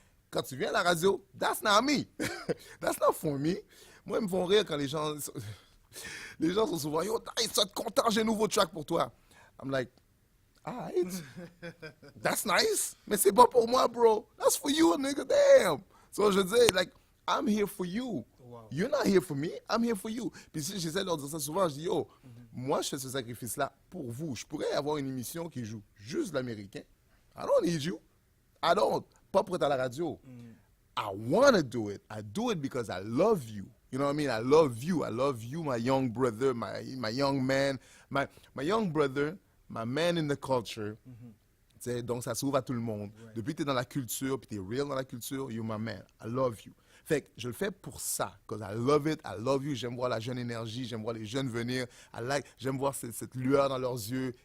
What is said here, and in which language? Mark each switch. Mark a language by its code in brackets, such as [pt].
[fr] Quand tu viens à la radio, [en] that's not me. That's not for me. [fr] Moi, ils me font rire quand les gens sont souvent, yo, ils sont contents, j'ai un nouveau track pour toi. [en] I'm like, alright. That's nice. [fr] Mais c'est pas pour moi, bro. [en] That's for you, nigga. Damn. So, [fr] je dis, [en] like, I'm here for you. Wow. You're not here for me, I'm here for you. [fr] Puis si j'essaie de leur dire ça souvent, je dis, yo, moi, je fais ce sacrifice-là pour vous. Je pourrais avoir une émission qui joue juste l'américain. [en] I don't need you. I don't. [fr] Pas pour être à la radio. [en] I want to do it. I do it because I love you. You know what I mean? I love you. I love you, my young brother, my young man. My young brother, my man in the culture. [fr] Tu sais, donc, ça s'ouvre à tout le monde. [en] Right. [fr] Depuis que tu es dans la culture, puis tu es real dans la culture, [en] you're my man. I love you. [fr] Fait que je le fais pour ça, [en] because I love it, I love you. [fr] J'aime voir la jeune énergie, j'aime voir les jeunes venir. J'aime voir cette lueur dans leurs yeux.